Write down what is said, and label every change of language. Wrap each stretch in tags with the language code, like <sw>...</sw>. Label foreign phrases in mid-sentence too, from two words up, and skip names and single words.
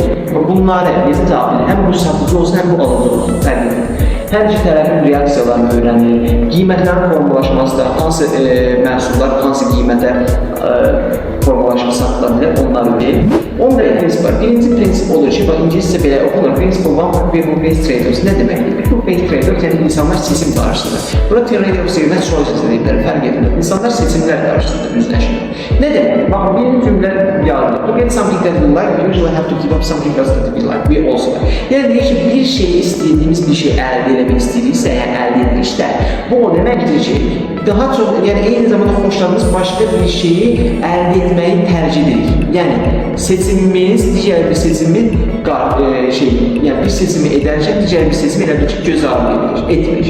<az>Bunlara necə cavab verir? Həm bu satıcı olsun, həm bu alıcı olsun, fərqlidir. Hər iki tərəfin reaksiyalarını öyrənir, qiymətlərin formalaşması da, hansı məhsullar, hansı qiymətə formalaşma satıla bilər, onları bilir. Onda prinsip var. Birinci prinsip olur ki, İngiliscə belə oxunur.</az> <en>Principle one people-based trade-offs</en> <az>nə deməkdir?</az> <en>People-based trade-offs</en> <az>yəni insanlar seçim qarşısıdır. Burada trade-offs yerine choices ediblər, fərq edir. İnsanlar seçimlər qarşısıdır, üzləşir. Nə demək? Baxın, birinci cümlə yazılır.</az> <en>To get something that we like, we usually have to give up something else that we like. We also like.</en> <az>Yəni deyir ki, bir şeyi istədiyimiz bir şey əldə eləmək istəyiriksə, yəni əldə edilişdə, bu o deməkdir ki, daha çox, yəni eyni zamanda xoşladığımız başqa bir şeyi əldə etməyi tərcih edirik. Yəni seçimimiz digər bir seçimi yəni bir seçimi edərkən digər bir seçimi elə bir ki, göz ardı etmir.</az>